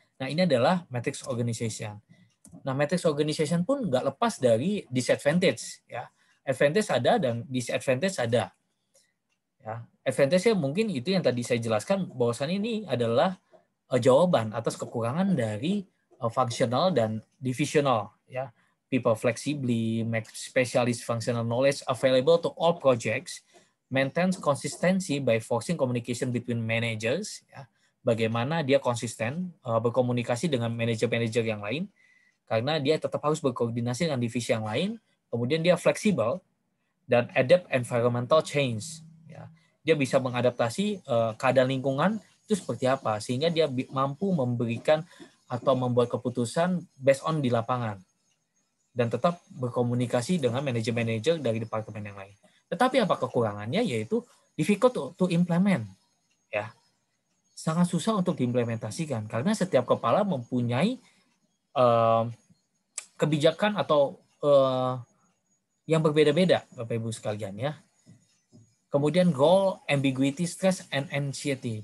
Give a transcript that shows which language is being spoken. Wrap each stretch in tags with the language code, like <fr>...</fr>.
<id>Nah, ini adalah matrix organization. Nah, matrix organization pun nggak lepas dari disadvantage ya. Advantage ada dan disadvantage ada. Ya, advantage-nya mungkin itu yang tadi saya jelaskan, bahwasannya ini adalah jawaban atas kekurangan dari functional dan divisional ya.</id> <en>People flexibly make specialist functional knowledge available to all projects, maintains consistency by forcing communication between managers ya.</en> <id>Bagaimana dia konsisten berkomunikasi dengan manajer-manajer yang lain karena dia tetap harus berkoordinasi dengan divisi yang lain, kemudian dia fleksibel dan</id> <en>adapt environmental change</en> <id>ya. Dia bisa mengadaptasi keadaan lingkungan itu seperti apa, sehingga dia mampu memberikan atau membuat keputusan based on di lapangan dan tetap berkomunikasi dengan manajer-manajer dari departemen yang lain. Tetapi apa kekurangannya, yaitu</id> <en>difficult to implement</en> <id>ya, sangat susah untuk diimplementasikan karena setiap kepala mempunyai kebijakan atau yang berbeda-beda Bapak Ibu sekalian ya.</id> <en>Kemudian goal, ambiguity, stress, and anxiety.</en>